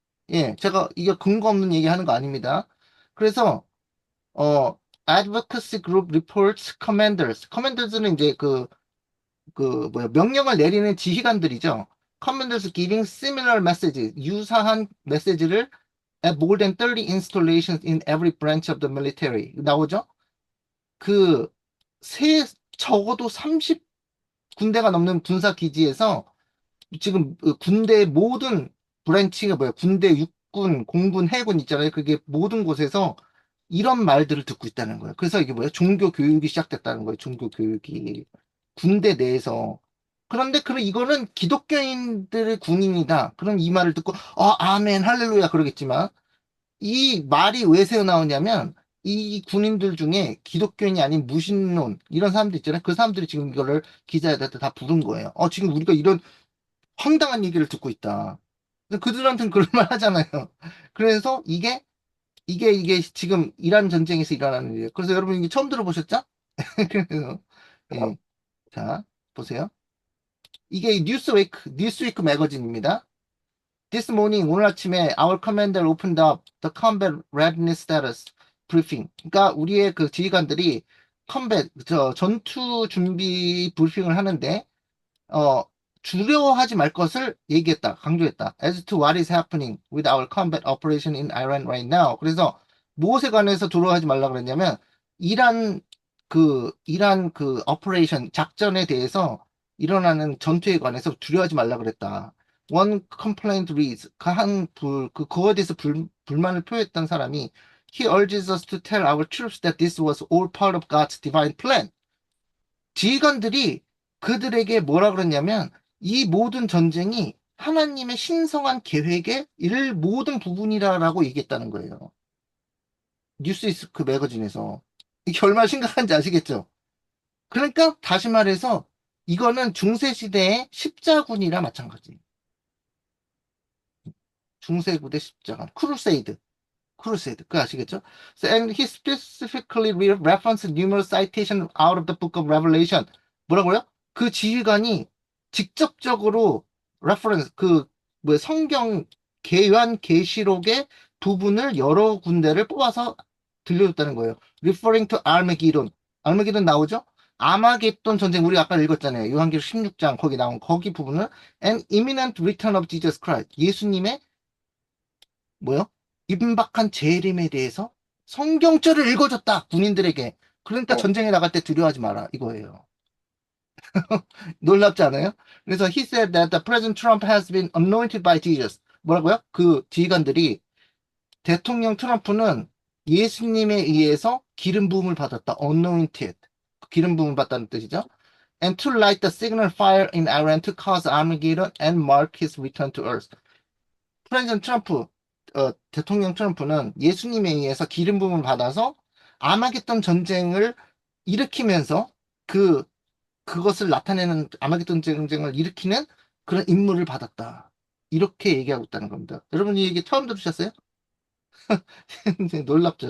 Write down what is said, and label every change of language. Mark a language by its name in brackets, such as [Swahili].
[Korean] 예, 제가 이게 근거 없는 얘기 하는 거 아닙니다. 그래서 어, [English] advocacy group reports commanders. [Korean] commanders는 이제 명령을 내리는 지휘관들이죠. [English] commanders giving similar message, [Korean] 유사한 메시지를 [English] at more than 30 installations in every branch of the military. [Korean] 나오죠? 그, 적어도 30군데가 넘는 군사 기지에서 지금 군대 모든 브랜치가 뭐야? 군대, 육군, 공군, 해군 있잖아요. 그게 모든 곳에서 이런 말들을 듣고 있다는 거예요. 그래서 이게 뭐야? 종교 교육이 시작됐다는 거예요. 종교 교육이. 군대 내에서. 그런데 이거는 기독교인들의 군인이다. 그럼 이 말을 듣고, 아멘, 할렐루야, 그러겠지만, 이 말이 왜 새어 나오냐면, 이 군인들 중에 기독교인이 아닌 무신론, 이런 사람들 있잖아요. 그 사람들이 지금 이거를 기자들한테 다 부른 거예요. 지금 우리가 이런 황당한 얘기를 듣고 있다. 그들한테는 그럴 말 하잖아요. 그래서 이게 지금 이란 전쟁에서 일어나는 일이에요. 그래서 여러분 이게 처음 들어보셨죠? 그래서 예. 자, 보세요. 이게 뉴스위크 매거진입니다. [English] This morning, [Korean] 오늘 아침에 [English] our commander opened up the combat readiness status briefing. [Korean] 그러니까 우리의 그 지휘관들이 전투 준비 브리핑을 하는데 두려워하지 말 것을 얘기했다, 강조했다. [English] As to what is happening with our combat operation in Iran right now. [Korean] 그래서 무엇에 관해서 두려워하지 말라 그랬냐면 이란 그 operation 작전에 대해서 일어나는 전투에 관해서 두려워하지 말라 그랬다. [English] One complaint reads [Korean] 그거에 대해서 불만을 표했던 사람이 [English] He urges us to tell our troops that this was all part of God's divine plan. [Korean] 지휘관들이 그들에게 뭐라 그랬냐면 이 모든 전쟁이 하나님의 신성한 계획의 모든 부분이라고 얘기했다는 거예요. 뉴스이스크 매거진에서. 이게 얼마나 심각한지 아시겠죠? 그러니까 다시 말해서 이거는 중세시대의 십자군이라 마찬가지. 중세구대 십자군. 크루세이드. 그거 아시겠죠? [English] And he specifically referenced numerous citations out of the book of Revelation. [Korean] 뭐라고요? 그 지휘관이 직접적으로 reference 성경 계시록의 부분을 여러 군데를 뽑아서 들려줬다는 거예요. [English] Referring to Armageddon. [Korean] 아르마게돈 나오죠? 아마겟돈 전쟁 우리 아까 읽었잖아요. 요한계시록 16장 거기 나온 거기 부분을 [English] and imminent return of Jesus Christ. [Korean] 예수님의 뭐요? 임박한 재림에 대해서 성경절을 읽어줬다 군인들에게. 그러니까 전쟁에 나갈 때 두려워하지 마라 이거예요. 놀랍지 않아요? 그래서 [English] he said that the President Trump has been anointed by Jesus. [Korean] 뭐라고요? 그 지휘관들이 대통령 트럼프는 예수님에 의해서 기름 부음을 받았다. [English] anointed. [Korean] 기름 부음을 받다는 뜻이죠. [English] And to light the signal fire in Iran to cause Armageddon and mark his return to earth. [Korean] 프레지던트 트럼프 대통령 트럼프는 예수님에 의해서 기름 부음을 받아서 아마겟돈 전쟁을 일으키면서 그것을 나타내는 아마겟돈 전쟁을 일으키는 그런 임무를 받았다. 이렇게 얘기하고 있다는 겁니다. 여러분 이 얘기 처음 들으셨어요? 놀랍죠.